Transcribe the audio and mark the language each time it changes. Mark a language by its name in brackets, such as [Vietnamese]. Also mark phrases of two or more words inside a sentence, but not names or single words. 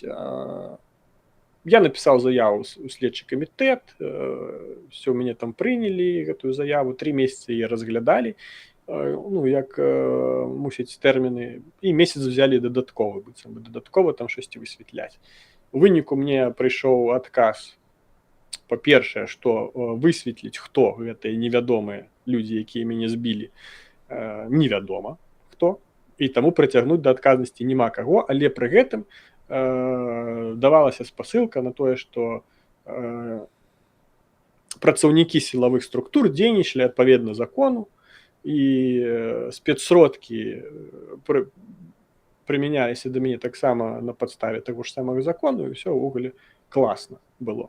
[Ukrainian] Я написав заяву у слідчий комітет, все, мене там прийняли, цю заяву, 3 місяці її розглядали, ну, як мусять терміни, і місяць взяли додатково там щось висвітляти. У виніку мені прийшов відказ. [Belarusian] Па-першае, што высветліць, хто гэтыя невядомыя людзі, якія мяне збілі, невядома хто, і таму прыцягнуць да адказнасці няма каго, але пры гэтым давалася спасылка на тое, што працаўнікі сілавых структур дзейнічалі адпаведна закону, і спецсродкі прымяняліся да мяне таксама на падставе таго ж самага закону, і ўсё ўвогуле класна было.